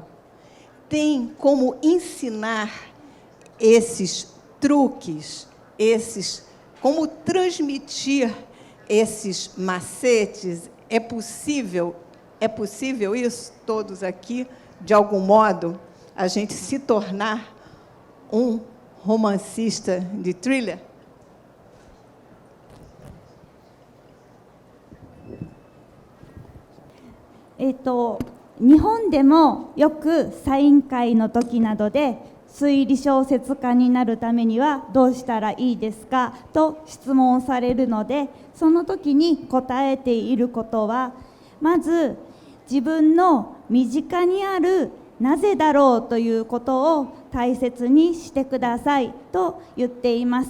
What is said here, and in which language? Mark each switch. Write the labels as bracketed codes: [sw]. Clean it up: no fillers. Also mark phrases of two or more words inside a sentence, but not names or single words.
[pt] Tem como ensinar esses truques, como transmitir esses macetes? É possível isso, todos aqui, de algum modo, a gente se tornar um romancista de thriller? [ja] 日本でもよくサイン会の時などで推理小説家になるためにはどうしたらいいですかと質問されるので、その時に答えていることは、まず自分の身近にあるなぜだろうということを大切にしてくださいと言っています。